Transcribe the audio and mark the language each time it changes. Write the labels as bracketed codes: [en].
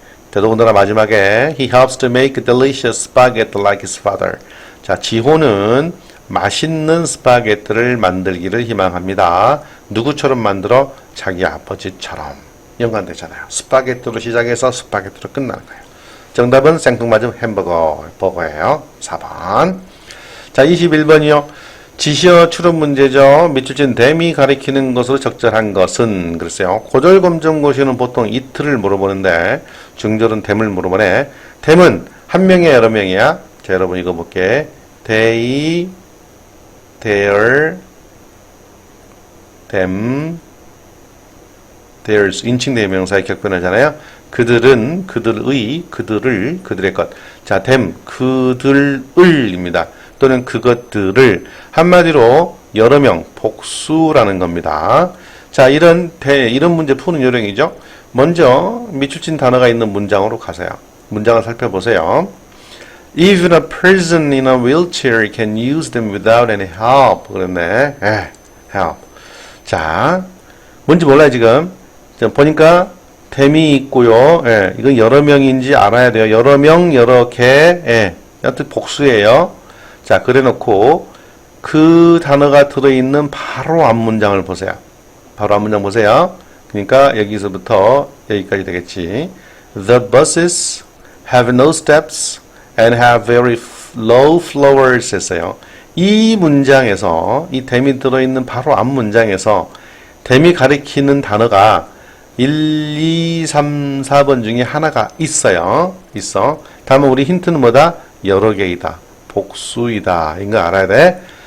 [ko] 더더군다나 마지막에 [en] he helps to make delicious spaghetti like his father. [ko] 자, 지호는 맛있는 스파게티를 만들기를 희망합니다. 누구처럼 만들어? 자기 아버지처럼. 연관되잖아요. 스파게티로 시작해서 스파게티로 끝나는 거예요. 정답은 생뚱맞은 버거예요. 4번. 자, 21번이요. 지시어 추론 문제죠. 밑줄 친 댐이 가리키는 것으로 적절한 것은 그랬어요. 고졸검정고시는 보통 이틀을 물어보는데 중졸은 댐을 물어보네. 댐은 한 명이야 여러 명이야? 자, 여러분 이거 볼게. they, their, them, theirs 인칭 대명사의 격변하잖아요. 그들은, 그들의, 그들을, 그들의 것. 자, them, 그들을입니다. 또는 그것들을 한마디로 여러 명, 복수라는 겁니다. 자, 이런 문제 푸는 요령이죠. 먼저 밑줄친 단어가 있는 문장으로 가세요. 문장을 살펴보세요. [en] Even a person in a wheelchair can use them without any help. [ko] 그랬네. help. 자, 뭔지 몰라요, 지금. 자, 보니까 them이 있고요. 이건 여러 명인지 알아야 돼요. 여러 명, 여러 개. 여튼 복수예요. 자, 그래 놓고 그 단어가 들어있는 바로 앞문장을 보세요. 바로 앞문장 보세요. 그러니까 여기서부터 여기까지 되겠지. [en] The buses have no steps and have very low floors [ko] 했어요. 이 문장에서 이 them이 들어있는 바로 앞문장에서 them이 가리키는 단어가 1, 2, 3, 4번 중에 하나가 있어요. 있어. 다음은 우리 힌트는 뭐다? 여러 개이다. 복수이다. 이거 알아야 돼.